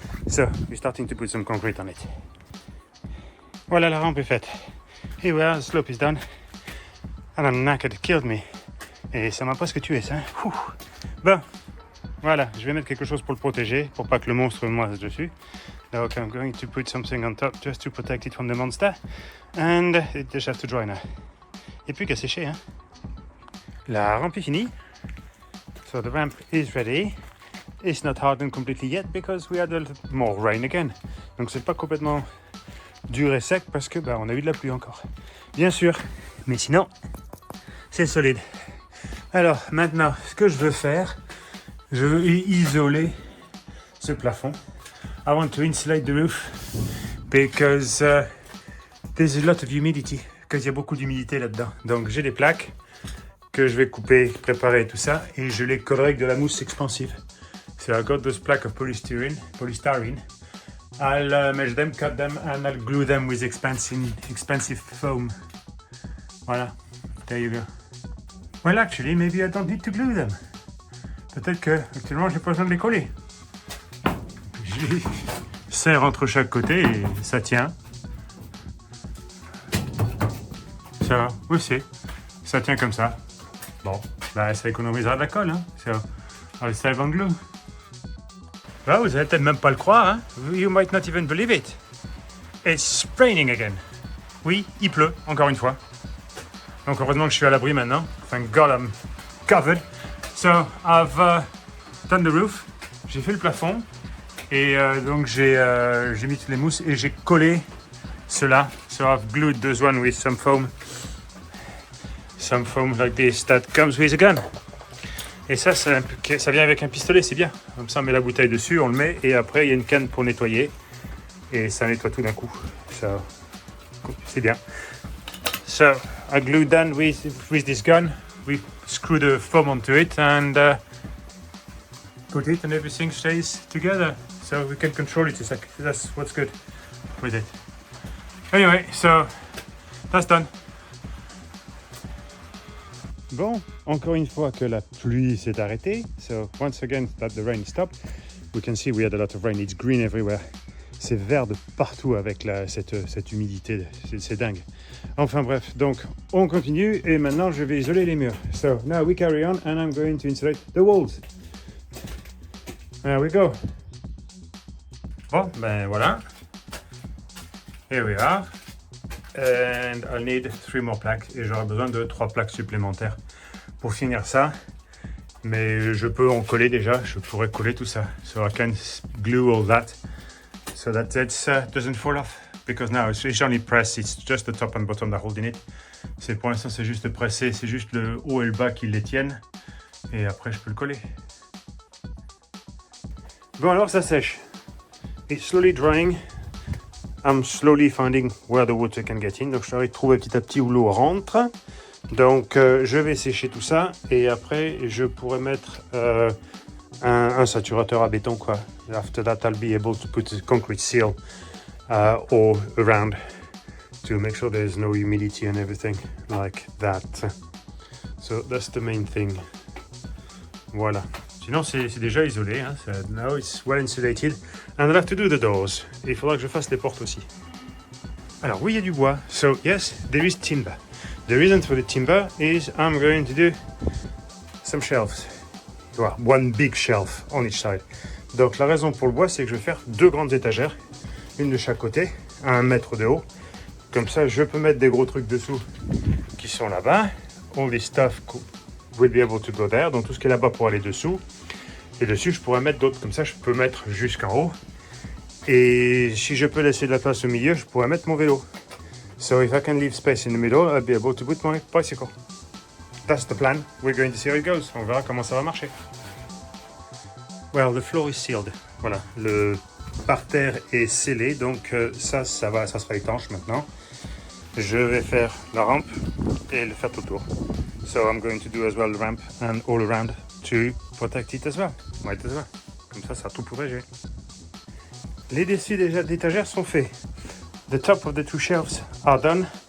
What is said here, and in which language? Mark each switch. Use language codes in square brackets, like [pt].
[en] So, we're starting to put some concrete on it. [fr] Voilà, la rampe est faite. [en] Here we are, the slope is done. And I'm knackered, it killed me. [fr] Et ça m'a presque tué, ça. Ouh. Bon, voilà, je vais mettre quelque chose pour le protéger, pour pas que le monstre me moise dessus. [en] Donc I'm going to put something on top just to protect it from the monster. And it just has to dry now. [fr] Et plus qu'à sécher, hein. La rampe est finie. [en] So the ramp is ready. It's not hardened completely yet because we had a little more rain again. [fr] Donc c'est pas complètement dur et sec parce que on a eu de la pluie encore. Bien sûr, mais sinon c'est solide. Alors maintenant, ce que je veux faire, je veux isoler ce plafond. [en] I want to insulate the roof because there's a lot of humidity. [fr] Parce qu'il y a beaucoup d'humidité là-dedans. Donc j'ai des plaques que je vais couper, préparer tout ça et je les collerai avec de la mousse expansive. [en] So I got those plaques of polystyrene. I'll measure them, cut them, and I'll glue them with expensive foam. Voilà, there you go. Well, actually, maybe I don't need to glue them. [fr] Peut-être que actuellement, j'ai pas besoin de les coller. Je les serre entre chaque côté et ça tient. Ça, aussi, ça tient comme ça. Bon, là, ça économisera de la colle, hein. [en] So, I'll save on glue. [fr] Bah, vous allez peut-être même pas le croire, hein. [en] You might not even believe it. It's raining again. [fr] Oui, il pleut, encore une fois. Donc heureusement que je suis à l'abri maintenant. [en] Thank God I'm covered. So I've done the roof. [fr] J'ai fait le plafond. Et donc j'ai mis toutes les mousses et j'ai collé cela. [en] So I've glued this one with some foam. Some foam like this that comes with a gun. [fr] Et ça vient avec un pistolet, c'est bien. Comme ça, on met la bouteille dessus, on le met, et après, il y a une canne pour nettoyer. Et ça nettoie tout d'un coup. So, c'est bien. [en] So, I glued down with this gun. We screw the foam onto it and put it, and everything stays together. So we can control it. That's what's good with it. Anyway, so that's done. [fr] Bon, encore une fois que la pluie s'est arrêtée. [en] So once again that the rain stopped, we can see we had a lot of rain. It's green everywhere. [fr] C'est vert de partout avec cette humidité. C'est dingue. Enfin bref, donc on continue et maintenant je vais isoler les murs. [en] So now we carry on and I'm going to insulate the walls. There we go. [fr] Bon, ben voilà. [en] Here we are. And I'll need 3 more plaques. [fr] Et j'aurai besoin de 3 plaques supplémentaires pour finir ça. Mais je peux en coller déjà. Je pourrais coller tout ça. [en] So I can glue all that. So that it doesn't fall off. Because now it's only pressed. It's just the top and bottom that are holding it. [fr] Pour l'instant, c'est juste pressé. C'est juste le haut et le bas qui les tiennent. Et après, je peux le coller. Bon, alors ça sèche. [en] It's slowly drying. I'm slowly finding where the water can get in. [fr] Donc je vais trouver petit à petit où l'eau rentre. Donc je vais sécher tout ça et après je pourrais mettre un saturateur à béton quoi. [en] After that I'll be able to put a concrete seal all around to make sure there's no humidity and everything like that. So that's the main thing. [fr] Voilà. Sinon, c'est déjà isolé. Hein. [en] Now it's well insulated. And I'll have to do the doors. [fr] Il faudra que je fasse les portes aussi. Alors, oui, il y a du bois. [en] So, yes, there is timber. The reason for the timber is I'm going to do some shelves. Well, one big shelf on each side. [fr] Donc, la raison pour le bois, c'est que je vais faire 2 grandes étagères. Une de chaque côté, à 1 mètre de haut. Comme ça, je peux mettre des gros trucs dessous qui sont là-bas. [en] All this stuff will be able to go there. [fr] Donc, tout ce qui est là-bas pour aller dessous. Et dessus, je pourrais mettre d'autres. Comme ça, je peux mettre jusqu'en haut. Et si je peux laisser de la place au milieu, je pourrais mettre mon vélo. [en] So if I can leave space in the middle, I'll be able to put my bicycle. That's the plan. We're going to see how it goes. [fr] On verra comment ça va marcher. [en] Well, the floor is sealed. [fr] Voilà, le parterre est scellé. Donc ça sera étanche maintenant. Je vais faire la rampe et le faire tout autour. [en] So I'm going to do as well the ramp and all around to protect it as well. Might as well. [fr] Comme ça sera tout protégé. Les dessus déjà d'étagères sont faits. [en] The top of the 2 shelves are done.